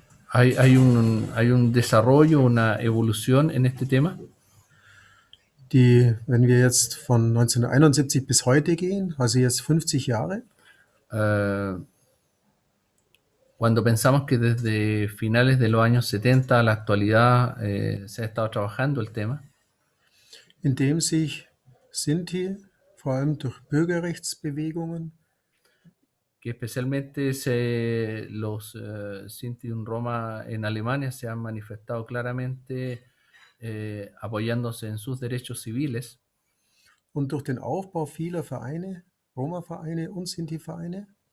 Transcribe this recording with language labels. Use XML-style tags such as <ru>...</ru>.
<es>Hay un desarrollo, una evolución en este tema.</es> <de>Die, wenn wir jetzt von 1971 bis heute gehen, also jetzt 50 Jahre,</de> <es>Cuando pensamos que desde finales de los años 70 a la actualidad se ha estado trabajando el tema,</es> <de>in dem sich Sinti vor allem durch Bürgerrechtsbewegungen</de> <es>que especialmente los Sinti und Roma en Alemania se han manifestado claramente apoyándose en sus derechos civiles</es> <de>und durch den Aufbau vieler Vereine, Roma-Vereine und Sinti-Vereine,</de>